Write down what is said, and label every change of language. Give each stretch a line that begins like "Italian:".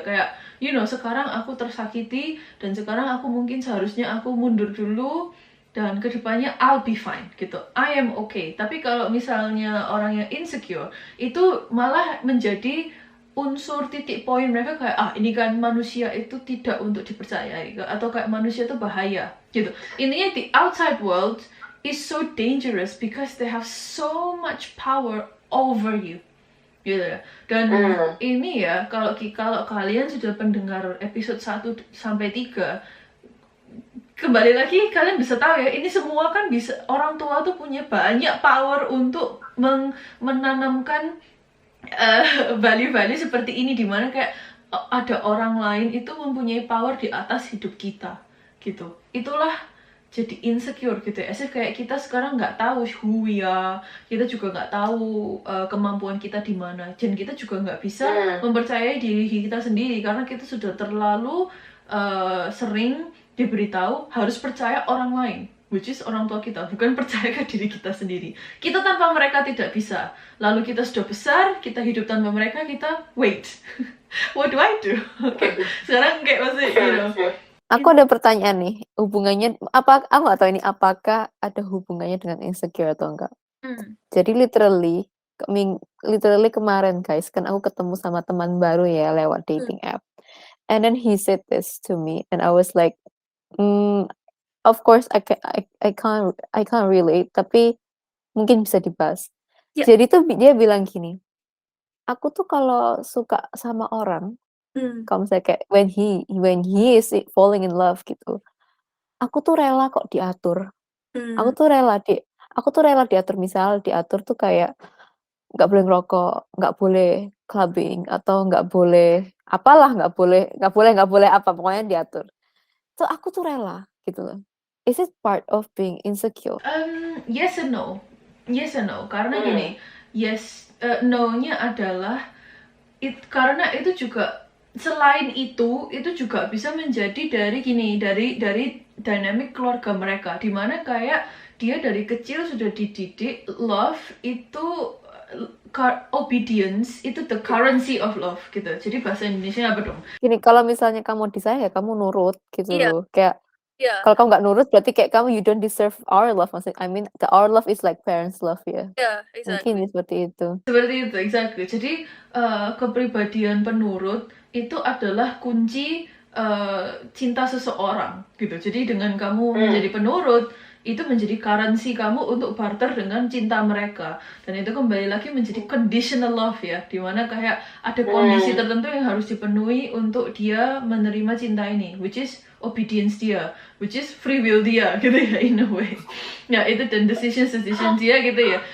Indonesian: Kayak,
English: you know,
Indonesian: sekarang aku tersakiti dan sekarang aku mungkin seharusnya aku mundur dulu dan kedepannya
English: I'll be fine
Indonesian: gitu,
English: I am okay.
Indonesian: Tapi kalau misalnya orang yang insecure itu malah menjadi unsur titik poin mereka kayak ini kan manusia itu tidak untuk dipercayai atau kayak manusia itu bahaya gitu. Intinya
English: the outside world is so dangerous because they have so much power over you
Indonesian: gitu ya. Dan ini ya, kalau kalian sudah pendengar episode 1 sampai 3, kembali lagi kalian bisa tahu ya, ini semua kan bisa, orang tua tuh punya banyak power untuk menanamkan value-value seperti ini, dimana kayak ada orang lain itu mempunyai power di atas hidup kita gitu. Itulah jadi insecure gitu ya, as if kayak kita sekarang nggak tahu
English: who we are,
Indonesian: kita juga nggak tahu kemampuan kita di mana, dan kita juga nggak bisa mempercayai diri kita sendiri karena kita sudah terlalu sering diberitahu harus percaya orang lain, which is orang tua kita, bukan percaya ke diri kita sendiri. Kita tanpa mereka tidak bisa. Lalu kita sudah besar, kita hidup tanpa mereka, kita
English: wait, what do I do? Okay.
Indonesian: Sekarang kayak masih,
English: you know.
Indonesian: Aku ada pertanyaan nih, hubungannya apa? Aku nggak tahu ini apakah ada hubungannya dengan insecure atau enggak. Jadi
English: literally
Indonesian: kemarin
English: guys,
Indonesian: kan aku ketemu sama teman baru ya lewat
English: dating app, and then he said this to me, and I was like, of course I can't relate,
Indonesian: tapi mungkin bisa dibahas. Jadi tuh dia bilang gini, aku tuh kalau suka sama orang, kalau misalnya kayak
English: when he is falling in love
Indonesian: gitu, aku tuh rela kok diatur. Aku tuh rela diatur, misal diatur tuh kayak nggak boleh ngerokok, nggak boleh clubbing, atau nggak boleh apa, pokoknya diatur. So aku tuh rela gitu loh.
English: Is it part of being insecure? Yes and no.
Indonesian: Karena gini, no-nya adalah karena itu juga, selain itu juga bisa menjadi dari dynamic keluarga mereka, dimana kayak dia dari kecil sudah dididik love itu obedience itu
English: the currency of love
Indonesian: gitu. Jadi bahasa Indonesia apa dong? Gini, kalau misalnya kamu disayang ya kamu nurut gitu loh. Kayak kalau kamu nggak nurut berarti kayak kamu
English: you don't deserve our love.
Indonesian: Maksudnya,
English: I mean our love is like parents love ya. Exactly.
Indonesian: Mungkin seperti itu.
English: Exactly.
Indonesian: Jadi kepribadian penurut itu adalah kunci cinta seseorang gitu. Jadi dengan kamu menjadi penurut, itu menjadi currency kamu untuk barter dengan cinta mereka, dan itu kembali lagi menjadi conditional love ya, dimana kayak ada kondisi tertentu yang harus dipenuhi untuk dia menerima cinta ini, which is obedience dia, which is free will dia gitu ya,
English: in a way
Indonesian: ya, itu dan decision dia gitu ya.